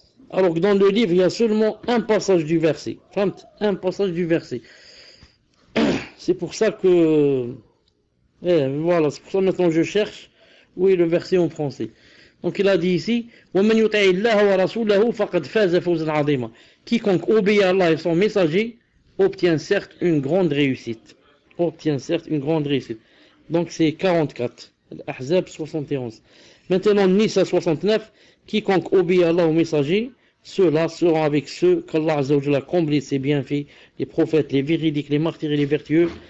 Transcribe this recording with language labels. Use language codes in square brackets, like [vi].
[fr] Alors que dans le livre, il y a seulement un passage du verset. Un passage du verset. C'est pour ça que... voilà, c'est pour ça maintenant je cherche Oui, le verset en français. Donc il a dit ici, [ar] وَمَنْ يُطِعِ اللَّهَ وَرَسُولَهُ فَقَدْ فَازَ فَوْزًا عَظِيمًا. [fr] Quiconque obéit à Allah et son messager obtient certes une grande réussite. Obtient certes une grande réussite. Donc c'est 44. Al-Ahzab 71. Maintenant, Nisa 69. Quiconque obéit à Allah au messager, ceux-là seront avec ceux qu'Allah Azza wa Jalla a comblé ses bienfaits, les prophètes, les véridiques, les martyrs et les vertueux.